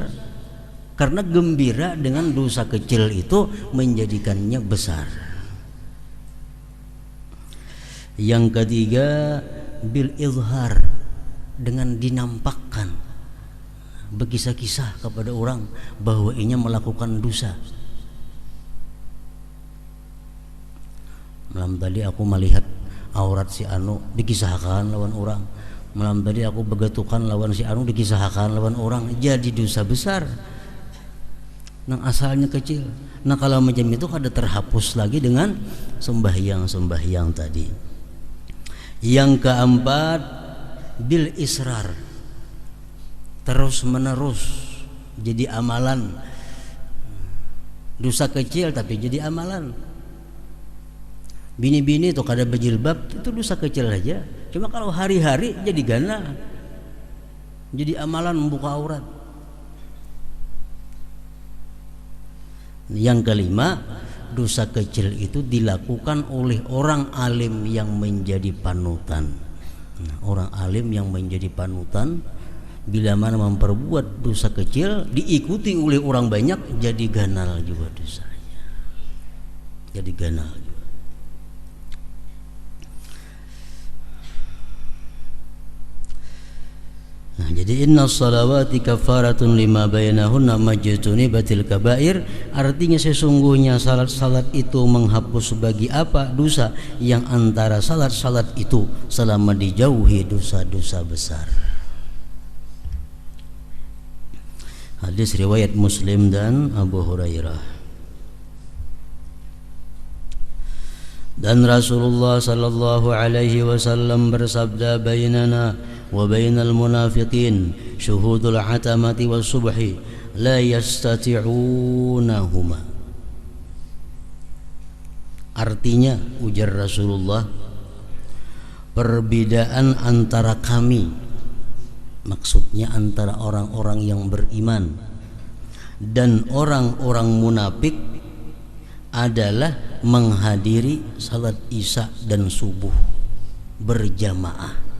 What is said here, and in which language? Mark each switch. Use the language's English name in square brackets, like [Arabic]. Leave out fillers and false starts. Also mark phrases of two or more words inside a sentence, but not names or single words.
[Indonesian] Karena gembira dengan dosa kecil itu menjadikannya besar. Yang ketiga, bil izhar, dengan dinampakkan, berkisah-kisah kepada orang bahwa ia melakukan dosa. [Banjar] Malam tadi aku melihat aurat si anu, dikisahkan lawan orang. Malam tadi aku begetukan lawan si anu, dikisahkan lawan orang. Jadi dosa besar. Nang asalnya kecil. Nah kalau macam itu kada terhapus lagi dengan sembahyang-sembahyang tadi. [Indonesian] Yang keempat, bil israr, terus menerus jadi amalan. Dosa kecil tapi jadi amalan. [Banjar] Bini-bini itu kada berjilbab itu dosa kecil aja. Cuma kalau hari-hari jadi gana, jadi amalan membuka aurat. [Indonesian] Yang kelima, dosa kecil itu dilakukan oleh orang alim yang menjadi panutan. Orang alim yang menjadi panutan bila mana memperbuat dosa kecil diikuti oleh orang banyak, jadi ganal juga dosanya. [Banjar] Jadi ganal juga. Nah, jadi [Arabic] إن الصلوات كفارات لما بينهن ما اجتنبت الكبائر, [Indonesian] artinya sesungguhnya salat-salat itu menghapus bagi apa dosa yang antara salat-salat itu selama dijauhi dosa-dosa besar. Hadis riwayat Muslim dan Abu Hurairah. Dan Rasulullah [Arabic] صلى الله عليه وسلم [Indonesian] bersabda, [Arabic] بيننا وبين المنافقين شهود العتمة والصبح لا يستطيعونهما. [Indonesian] Artinya, ujar Rasulullah, perbedaan antara kami, maksudnya antara orang-orang yang beriman dan orang-orang munafik, adalah menghadiri salat isya dan subuh berjamaah.